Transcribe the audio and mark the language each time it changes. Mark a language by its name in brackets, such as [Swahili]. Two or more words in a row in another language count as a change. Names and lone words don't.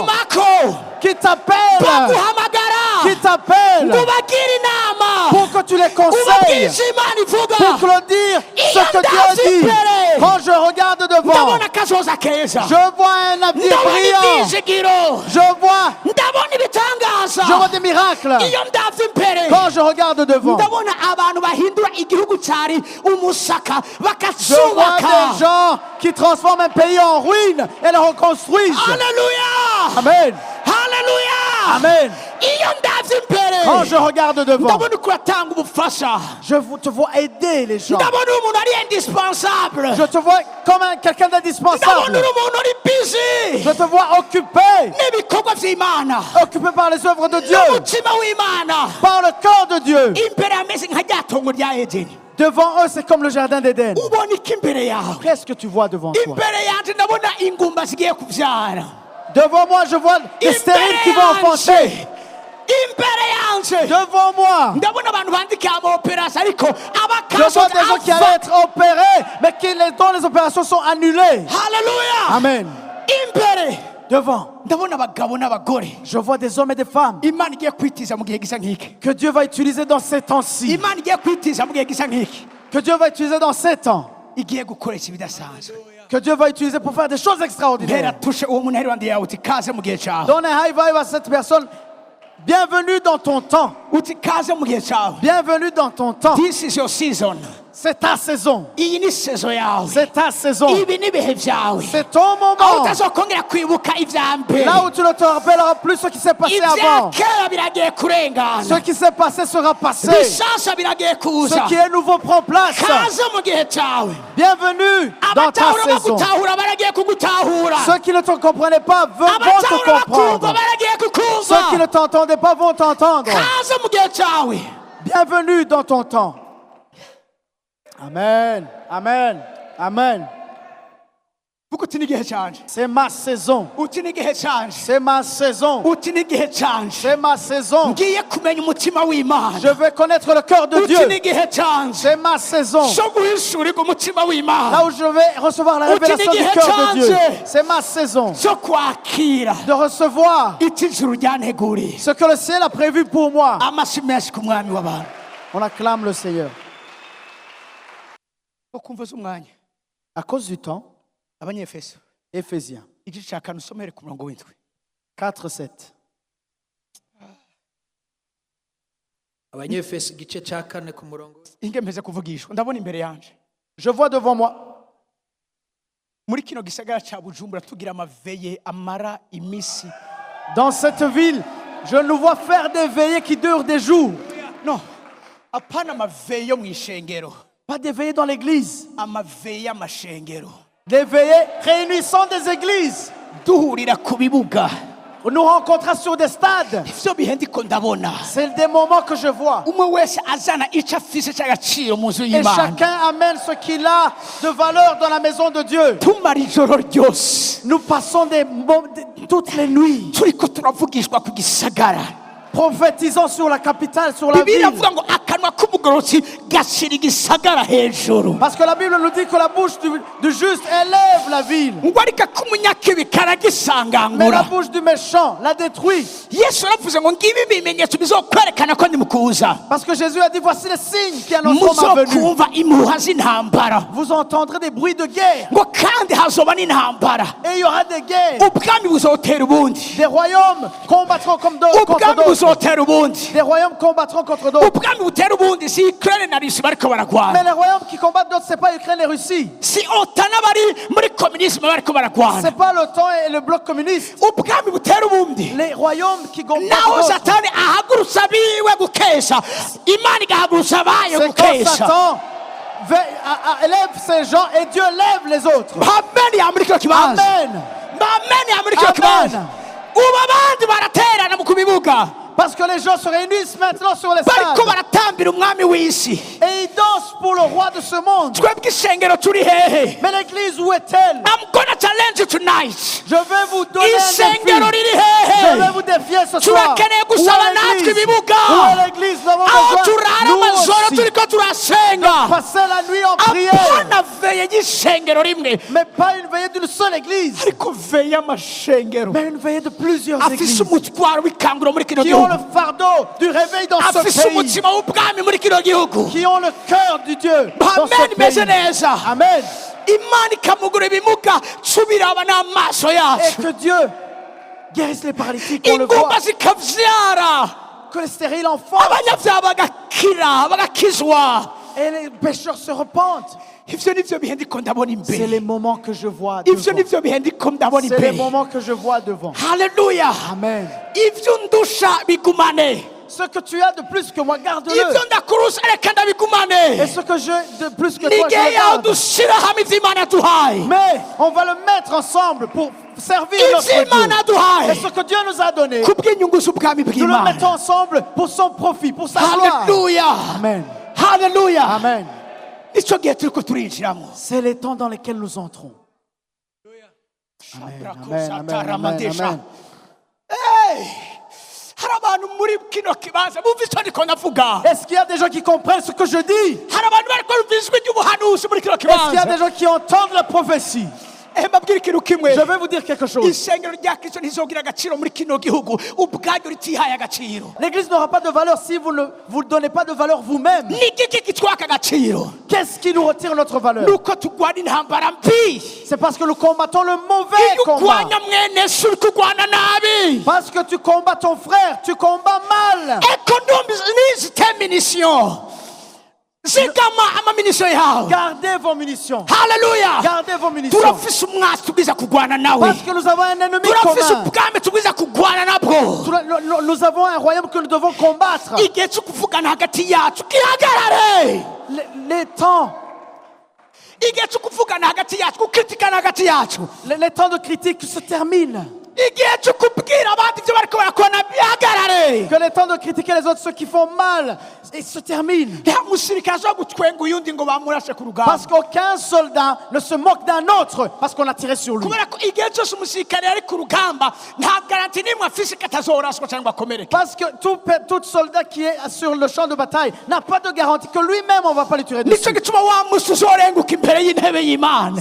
[Rundi] bagutumako [French] qui t'appellent, [Rundi] baguhamagara [French] qui t'appellent [Rundi] ngo bagire inama [French] pour que tu les [Rundi] ubabwire [French] conseilles, [Rundi] icyo Imana ivuga. [French] pour leur dire ce que Dieu a dit. Quand je regarde devant, [Rundi] ndabona akazoza keza, [French] je vois un avenir [Rundi] ndabona [French] brillant. [Rundi] ibyizigiro, [French] Je [Rundi] ndabona ibitangaza. [French] vois des miracles. [Rundi] Iyo ndavye imbere [French] Quand je regarde devant, [Rundi] ndabona abantu bahindura igihugu cyari umusaka [French] je vois [Rundi] bakacubaka. [French] des gens qui transforment un pays en ruine et le reconstruisent. [Rundi] Haleluya, [French] Amen. [Rundi] haleluya. [French] Amen. [Rundi] Iyo ndavye imbere [French] Quand je regarde devant, [Rundi] ndabona uko uratanga ubufasha. [French] te vois aider les gens. [Rundi] ndabona umuntu ari indispensable. [French] Je te vois comme quelqu'un [Rundi] ndabona [French] d'indispensable. [Rundi] uri umuntu uri busy [French] Je te vois occupé [Rundi] n'ibikorwa by'Imana, [French] occupé par les œuvres de Dieu, [Rundi] n'umutima w'Imana. [French] par le cœur de Dieu. [Rundi] imbere ameze nka rya tongo rya Edeni. [French] Devant eux, c'est comme le jardin d'Éden. [Rundi] ubona iki imbere yawe? [French] Qu'est-ce que tu vois devant toi? [Rundi] imbere yanje ndabona ingumba zigiye kubyara. [French] Devant moi, je vois des stériles qui vont enfanter. [Rundi] imbere yanje [French] Devant moi, [Rundi] ndabona abantu bandika amaoperasi ariko [French] je vois des gens qui allaient être opérés, mais dont les opérations sont annulées. [Rundi] Haleluya. [French] Amen. [Rundi] imbere [French] Devant, [Rundi] ndabona abagabo n'abagore [French] je vois des hommes et des femmes [Rundi] Imana igiye kwitiza mu gihe gisa nk'iki. [French] que Dieu va utiliser dans ces temps-ci. [Rundi] Imana igiye kwitiza mu gihe gisa nk'iki. [French] Que Dieu va utiliser dans ces temps. [Rundi] igiye gukoresha ibidasanzwe. [French] Que Dieu va utiliser pour faire des choses [Rundi] Mpera [French] extraordinaires. [Rundi] tushe uwo muntu ari wandi yawe uti kaze mu gihe cyawe. [French] Donne un [English] high five [French] à cette personne. Bienvenue dans ton temps. [Rundi] uti kaze mu gihe cyawe. [French] Bienvenue dans ton temps. [English] This is your season. [French] C'est ta saison. [Rundi] iyi ni sezo yawe. [French] C'est ta saison. [Rundi] ibi ni ibihe byawe. [French] C'est ton [Rundi] aho [French] moment. [Rundi] utazokongera kwibuka ibya mbere. [French] Là où tu ne te rappelleras plus ce qui s'est passé [Rundi] ibya [French] avant. [Rundi] kera biragiye kurengana. [French] Ce qui s'est passé sera passé. [Rundi] bishasha biragiye kuza. [French] Ce qui est nouveau prend place. [Rundi] kaze mu gihe cyawe. [French] Bienvenue dans ta [Rundi] abatahura [French] saison. [Rundi] bagutahura baragiye kugutahura. [French] Ceux qui ne te comprenaient pas vont te [Rundi] abatahura bakumva [French] comprendre. [Rundi] baragiye kukumva. [French] Ceux qui ne t'entendaient pas vont t'entendre. [Rundi] kaze mu gihe cyawe. [French] Bienvenue dans ton temps. Amen. Amen. Amen. [Rundi] vuga uti ni igihe cyanje. [French] C'est ma saison. [Rundi] uti ni igihe cyanje. [French] C'est ma saison. [Rundi] uti ni igihe cyanje. [French] C'est ma saison. [Rundi] ngiye kumenya umutima w'Imana. [French] Je vais connaître le cœur de [Rundi] uti ni [French] Dieu. [Rundi] igihe cyanje. [French] C'est ma saison. [Rundi] cyo guhishurirwa umutima w'Imana. [French] Là où je vais recevoir la révélation du cœur de Dieu. C'est ma saison. [Rundi] cyo kwakira [French] De recevoir [Rundi] iti ijuru ryanteguriye. [French] ce que le ciel a prévu pour moi. [Rundi] amashyi menshi ku mwami w'abantu. [French] On acclame le Seigneur. [Rundi] ukumva z'umwanya. [French] À cause du temps, [Rundi] abanyefeso [French] Éphésiens [Rundi] igice cya kane usomere ku murongo w'indwi. [French] 4:7. [Rundi] abanyefeso igice cya kane ku murongo. ingemeze kuvugishwa ndabona imbere yanje. [French] Je vois devant moi, [Rundi] muri kino gisagara cya Bujumbura tugira amaveye amara iminsi. [French] dans cette ville, je nous vois faire des veillées qui durent des jours. [Rundi] no apana amaveye yo mu ishengero. [French] Pas des veillées dans l'église. [Rundi] amaveye y'amashengero. [French] Des veillées réunissant des églises. [Rundi] duhurira ku bibuga. [French] On nous rencontrera sur des stades. [Rundi] ivyo bihe ndiko ndabona. [French] C'est des moments que je vois. [Rundi] umwe wese azana icyo afise cy'agaciro mu nzu [French] Et [Rundi] y'Imana. [French] chacun amène ce qu'il a de valeur dans la maison de Dieu. [Rundi] tumara ijoro ryose [French] Nous passons toutes les nuits [Rundi] turiko turavugishwa ku gisagara. [French] prophétisant sur la capitale, sur la [Rundi] bibiliya [French] ville. [Rundi] avuga ngo akanwa k'umugororotsi gashyira igisagara hejuru [French] Parce que la Bible nous dit que la bouche du juste élève la ville. [Rundi] ngo ariko ak'umunyakibi [French] Mais [Rundi] karagisangangura [French] la bouche du méchant la détruit. [Rundi] yesu yaravuze ngo ngibi ibimenyetso bizokwerekana ko ndi mu kuza [French] Parce que Jésus a dit, voici les signes qui annonceront ma venue. [Rundi] muzokumva impuha z'intambara [French] Vous entendrez des bruits de guerre. [Rundi] ngo kandi hazoba n'intambara [French] Et il y aura des guerres. [Rundi] ubwami buzotera ubundi [French] Des royaumes combattront contre [Rundi] ubwami [French] d'autres. [Rundi] buzotera ubundi [French] Des royaumes combattront contre d'autres. [Rundi] ubwami butera ubundi si ukraine na rusi bariko [French] Mais [Rundi] baragwana [French] les royaumes qui combattent d'autres, ce n'est pas Ukraine et Russie. [Rundi] si otana bari muri komunisme bariko [French] Ce [Rundi] baragwana [French] n'est pas l'OTAN et le bloc communiste. [Rundi] ubwami butera ubundi [French] Les royaumes qui combattent [Rundi] naho [French] d'autres. [Rundi] satani ahagurutsa biwe gukesha imana igahagurutsa abayo [French] C'est quand [Rundi] gukesha [French] Satan élève ces gens et Dieu lève les autres. [Rundi] amen ya muri kino kibanza [French] Amen. [Rundi] amen ya muri kino [French] Amen. [Rundi] kibanza ubu abandi baraterana mu kubibuga [French] Parce que les gens se réunissent maintenant sur les [Rundi] bariko [French] stades. [Rundi] baratambira umwami w'isi [French] Et ils dansent pour le roi de ce monde. [Rundi] twebwe ishengero turi hehe [French] Mais l'église, où est-elle? [English] I'm gonna challenge you tonight [French] Je vais vous donner un [Rundi] ishengero [French] défi. [Rundi] riri [French] Je vais [Rundi] hehe [French] vous défier ce soir. [Rundi] turakeneye [French] Où [Rundi] gusaba [French] est [Rundi] natwe [French] l'église? [Rundi] ibibuga [French] Où est l'église? Nous avons [Rundi] aho [French] besoin, [Rundi] turara [French] nous [Rundi] amajoro [French] aussi, [Rundi] turiko turasenga [French] passer la nuit en prière. [Rundi] apana veye y'ishengero rimwe [French] Mais pas une veillée d'une seule église, [Rundi] ariko veye y'amashengero [French] mais une veillée de plusieurs [Rundi] afise [French] églises [Rundi] umutwaro w'ikanguro muri kino [French] qui ont [Rundi] gihugu [French] le fardeau du réveil dans ce [Rundi] afise [French] pays, [Rundi] umutima w'ubwami muri kino gihugu [French] qui ont le cœur du Dieu dans ce [Rundi] amen meze [French] pays. [Rundi] neza [French] Amen. [Rundi] imana ikamugura ibimuga tubiraba n'amaso [French] Et [Rundi] yacu [French] que Dieu guérisse les paralytiques, qu'on le voit, [Rundi] ingumba zikavyara [French] que les stériles enfantent [Rundi] abanyabyaha bagakira bagakizwa [French] et les pécheurs se repentent. [Rundi] ivyo nivyo bihe ndiko ndabona [French] C'est [Rundi] imbere [French] les moments que je vois [Rundi] ivyo [French] devant. [Rundi] nivyo bihe ndiko ndabona [French] C'est les [Rundi] imbere [French] moments que je vois devant. [Rundi] haleluya [French] Amen. [Rundi] ivyo ndusha bigumane [French] Ce que tu as de plus que moi, [Rundi] ivyo [French] garde-le. [Rundi] ndakurusha reka [French] Et [Rundi] ndabigumane [French] ce que j'ai de plus que toi, je [Rundi] n'igihe [French] le [Rundi] yawe [French] garde. [Rundi] dushira hamwe ivyo imana yaduhaye [French] Mais on va le mettre ensemble pour servir [Rundi] ivyo [French] notre [Rundi] imana [French] Dieu. [Rundi] yaduhaye [French] Et ce que Dieu nous a donné, [Rundi] kubw'inyungu z'ubwami [French] nous le [Rundi] bw'imana [French] mettons ensemble pour son profit, pour sa gloire. [Rundi] haleluya [French] Amen. [Rundi] haleluya [French] Amen. [Rundi] nicyo gihe turiko turinjiramo [French] C'est les temps dans lesquels nous entrons. Amen, amen, amen, amen. Hey! [Rundi] hari abantu muri kino kibanza bumva icyo ndiko ndavuga [French] Est-ce qu'il y a des gens qui comprennent ce que je dis? [Rundi] hari abantu bariko bumva ijwi ry'ubuhanuzi muri kino [French] Est-ce qu'il y a [Rundi] kibanza [French] des gens qui entendent la prophétie? [Rundi] mbabwira ikintu kimwe [French] Je vais vous dire quelque chose. [Rundi] ishengero rya kristo ntizogira agaciro muri kino gihugu ubwaryo ritihaye agaciro [French] L'église n'aura pas de valeur si vous ne vous donnez pas de valeur vous-même. [Rundi] ni igiki kitwaka agaciro [French] Qu'est-ce qui nous retire notre valeur? [Rundi] nuko tugwana intambara mbi [French] C'est parce que nous combattons le mauvais [Rundi] iyo [French] combat. [Rundi] urwanya mwene so uri kurwana nabi [French] Parce que tu combats ton frère, tu combats mal. [Rundi] eko nizite minisiyo zigama amaminisiyo yawe [French] Gardez vos munitions. [Rundi] haleluya [French] Gardez vos munitions. [Rundi] turafise umwasi tubwiza kurwana nawe [French] Parce que nous avons un ennemi [Rundi] turafise [French] commun. [Rundi] ubwami tubwiza kurwana nabwo [French] Nous avons un royaume que nous devons combattre. [Rundi] igihe cyo kuvugana hagati yacu gihagarare [French] Les temps, [Rundi] igihe cyo kuvugana hagati yacu gukritikana hagati yacu [French] les temps de critique se terminent. [Rundi] igihe cyo kubwira abandi ibyo bariko barakora bihagarare [French] Que les temps de critiquer les autres, ceux qui font mal, ils se terminent. [Rundi] nta musirikare aza gutwenga uyundi ngo bamurashe ku rugamba [French] Parce qu'aucun soldat ne se moque d'un autre parce qu'on a tiré sur lui. [Rundi] kubera ko igihe cyose umusirikare ari ku rugamba nta garanti n'imwe afise ko atazoraswa cyangwa akomereke [French] Parce que tout soldat qui est sur le champ de bataille n'a pas de garantie que lui-même on ne va pas le tirer [Rundi] nicyo [French] dessus. [Rundi] gituma wa musi uzorenguka imbere y'intebe y'imana